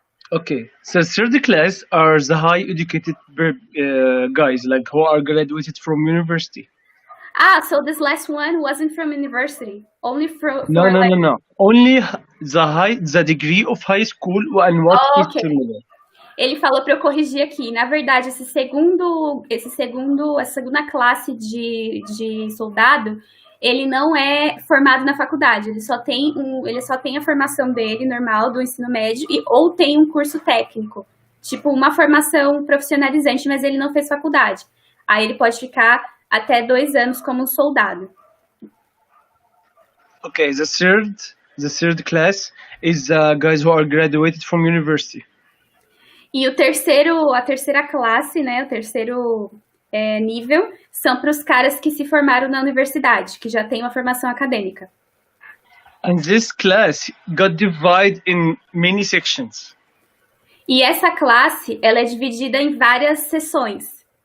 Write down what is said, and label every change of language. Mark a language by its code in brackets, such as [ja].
[en] Okay, so third class are the high educated guys, like who are graduated from university. So this last one wasn't from university, only from... No. Only the degree of high school and what is similar. [pt] Ele falou para eu corrigir aqui. Na verdade, essa segunda classe de soldado, ele não é formado na faculdade. Ele só tem a formação dele normal do ensino médio ou tem um curso técnico, tipo uma formação profissionalizante, mas ele não fez faculdade. Aí ele pode ficar até 2 anos como soldado. [en] Okay, the third class is guys who are graduated from university. [pt] E a terceira classe, né, o terceiro nível, são para os caras que se formaram na universidade, que já têm uma formação acadêmica. [en] And this class got divided in many sections. [pt] E essa classe, ela é dividida em várias seções.